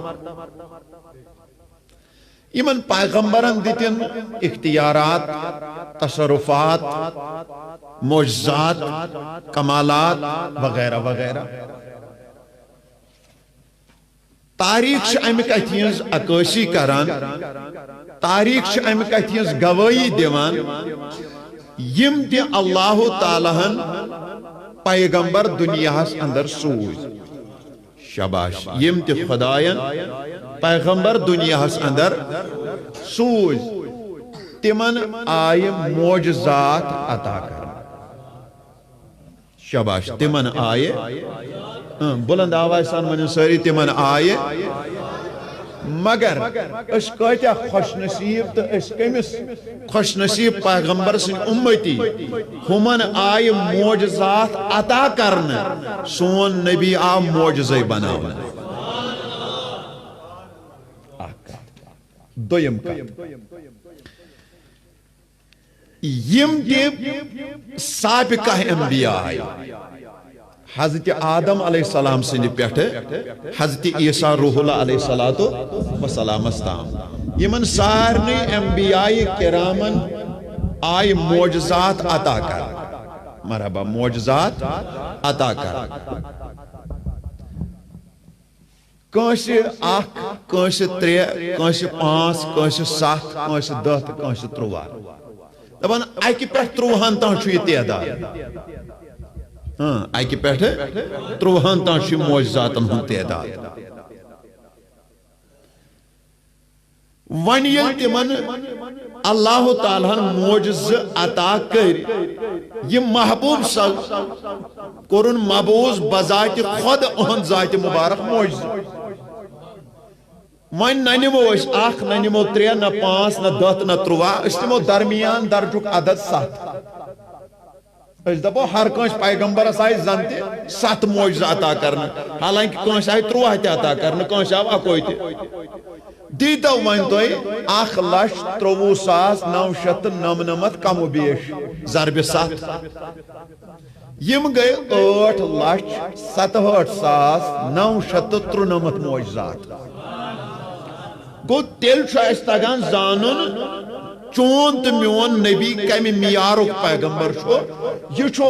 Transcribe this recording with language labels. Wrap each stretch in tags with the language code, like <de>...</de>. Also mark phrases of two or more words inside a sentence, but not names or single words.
<ks>یمن پیغمبرن دتن اختیارات تصرفات معجزات کمالات وغیرہ وغیرہ تاریخ امک اتھینز عکاسی کران تاریخ امک اتھینز گواہی دیوان یم تی اللہ تعالیٰ پیغمبر دنیا اندر سوز شاباش یم تی خدایان پیغمبر دنیا اندر سوز تمن آئی معجزات عطا کر شاباش تمن آئی بلند آواز سان من ساری تمن آئی مگر اس کتیا خوش نصیب تو اس کمس خوش نصیب پیغمبر سن امتی ہمن آئی معجزات عطا کرنا سون نبی آ معجزے بناونا دویم کت یم تہ سابقہ انبیاء حضرت آدم</ks> <ar>علیہ السلام</ar> <ks>سند پہ حضرت عیسیٰ روح اللہ</ks> <ar>علیہ السلام</ar> <ks>یمن سارنی انبیاء کرامن آئی معجزات عطا کر مرحبا معجزات عطا کر کنس اخ کنس ترے کنس پانچ کنس ست کنس 10 تو کنس 13 دپان اکہ پہ 30 تان یہ تعداد اکہ پہ 30 تان معجزاتن ہند تعداد ون یل تمن اللہ تعالیٰ معجز عطا کر یہ محبوب کورن مبوز بذات خود اہن ذات مبارک معجز ون نہ نمو اخ نہ نمو 3 نہ 5 نہ 10 نہ 13 اس نمو درمیان درجک عدد 7 اس دپو ہر کنس پیغمبرس آئی زن تہ 7 معجز عطا کرنا حالانکہ کنس آئی 13 تہ عطا کرنا کنس آو 1 تہ دیتو ون تھی 1,63,999 کم و بیش ضرب 7 یم گئی 8,67,993 معجزات گو تیل تگان زانن چون تو میون نبی کم معیارک پیغمبر یہ</ks>